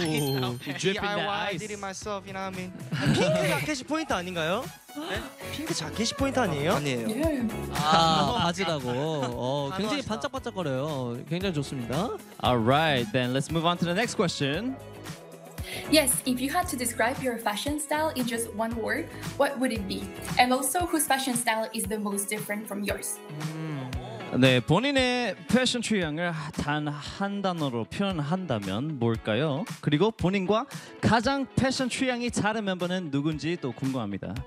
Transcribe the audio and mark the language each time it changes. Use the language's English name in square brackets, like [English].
[English] Dripping the ice. I did it myself, you know what I mean? [Korean] 핑크 자켓이 포인트 아닌가요? 네? 핑크 자켓이 포인트 아니에요? 아니에요. 바지라고. 굉장히 반짝반짝거려요. 굉장히 좋습니다. [English] Alright, then let's move on to the next question. Yes, if you had to describe your fashion style in just one word, what would it be? And also, whose fashion style is the most different from yours? [Korean] 네, 본인의 패션 취향을 단 한 단어로 표현한다면 뭘까요? 그리고 본인과 가장 패션 취향이 다른 멤버는 누군지 또 궁금합니다.